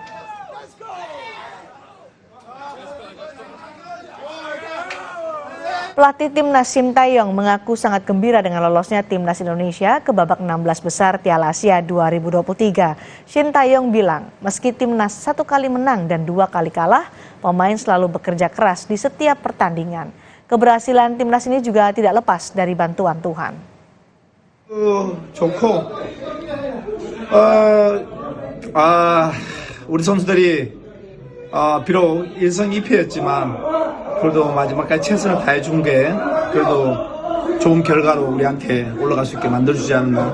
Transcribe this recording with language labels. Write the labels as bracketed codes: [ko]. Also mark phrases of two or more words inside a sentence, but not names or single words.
[id] Pelatih timnas Shin Tae-yong mengaku sangat gembira dengan lolosnya timnas Indonesia ke babak 16 besar Piala Asia 2023. Shin Tae-yong bilang, meski timnas 1 kali menang dan 2 kali kalah, pemain selalu bekerja keras di setiap pertandingan. Keberhasilan timnas ini juga tidak lepas dari bantuan Tuhan. [ko] 좋고 우리 선수들이 비록 1승 2패였지만 그래도 마지막까지 최선을 다해준 게 그래도 좋은 결과로 우리한테 올라갈 수 있게 만들어주지 않나.